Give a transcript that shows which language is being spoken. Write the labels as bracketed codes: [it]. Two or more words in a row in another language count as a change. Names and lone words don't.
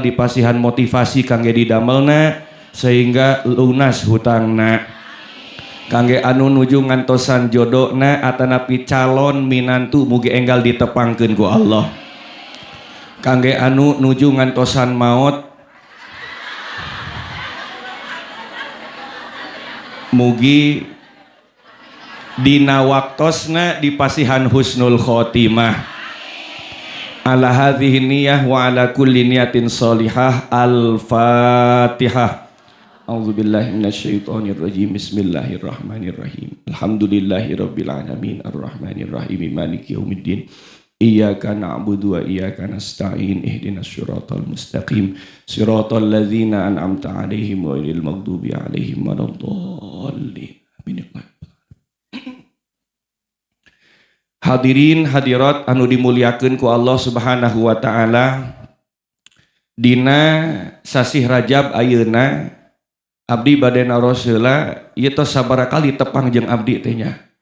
[su] dipasihan motivasi kangge didamelna sehingga lunas hutangna, kangge anu nuju ngantosan jodona atanapi calon minantu mugi enggal ditepangkeun ku Allah, kangge anu nuju ngantosan maot mugi dina waktosna dipasihan [ar] حسن الخاتمة. على هذه النية وعلى كل نية صالحة. Al-Fatihah. أعوذ بالله من الشيطان الرجيم بسم الله الرحمن الرحيم. الحمد لله رب العالمين الرحمن الرحيم مالك يوم الدين. إياك نعبد وإياك نستعين اهدنا الصراط المستقيم صراط الذين أنعمت عليهم غير المغضوب عليهم ولا الضالين. Amin. [su] Hadirin hadirat anu dimuliakeun ku Allah [ar] سبحانه وتعالى, [su] dina sasih Rajab ayeuna abdi bade naros heula ieu tos sabaraha kali tepang jeung abdi teh nya.